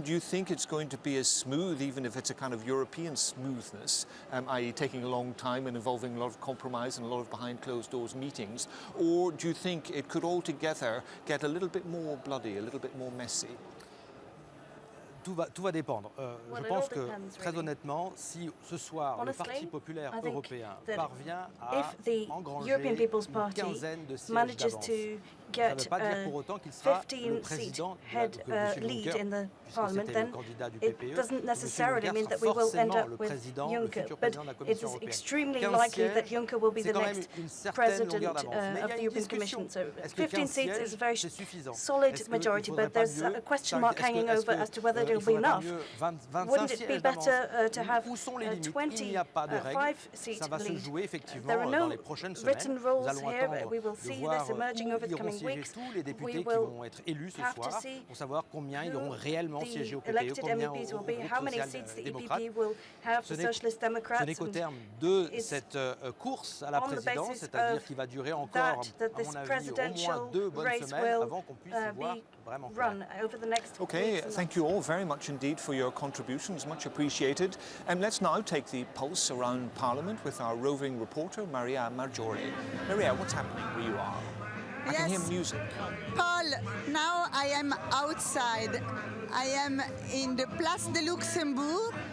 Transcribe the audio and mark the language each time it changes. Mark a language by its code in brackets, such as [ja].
[en] Do you think it's going to be as smooth, even if it's a kind of European smoothness, i.e. taking a long time and involving a lot of compromise and a lot of behind closed doors meetings? Or do you think it could altogether get a little bit more bloody, a little bit more messy? [fr] Tout va dépendre. Je pense que, très honnêtement, si ce soir le Parti populaire européen parvient à engranger une quinzaine de sièges d'avance, ça ne veut pas dire pour autant qu'il sera le président de la Commission Juncker, puisque c'était le candidat du PPE. [en] It doesn't necessarily mean that we will end up with Juncker, but it is extremely likely that Juncker will be the next president of the European Commission. So 15 seats is a very solid majority, but there's a question mark hanging over as to whether will be enough. Wouldn't it be better to have 25 seat lead? There are no written rules here. We will see this emerging over the coming weeks. We will have to see who the elected MEPs will be, how many seats the EPP will have, the Socialist Democrats. [fr] Ce n'est qu'au terme de cette course à la présidence, c'est-à-dire qui va durer encore, à mon avis, au moins 2 bonnes semaines avant qu'on puisse y voir vraiment clair. [en] Okay, thank you all very much indeed for your contributions, much appreciated. And let's now take the pulse around Parliament with our roving reporter, Maria Marjorie. Maria, what's happening where you are? I can hear music. Paul, now I am outside. I am in the Place de Luxembourg.